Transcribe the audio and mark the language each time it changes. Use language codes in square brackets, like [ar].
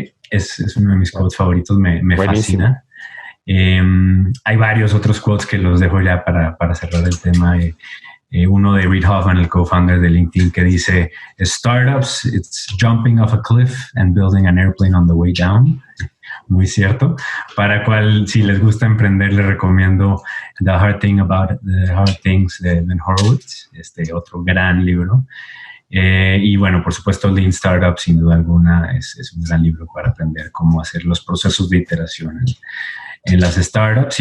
[es] Es uno de mis quotes favoritos, me fascina. Hay varios otros quotes que los dejo ya para cerrar el tema. Uno de Reid Hoffman, el co-founder de LinkedIn, que dice, [en] startups, it's jumping off a cliff and building an airplane on the way down. [es] Muy cierto. Si les gusta emprender, les recomiendo The Hard Things de Ben Horowitz, otro gran libro. Y bueno, por supuesto, Lean Startup, sin duda alguna, es un gran libro para aprender cómo hacer los procesos de iteración en las startups.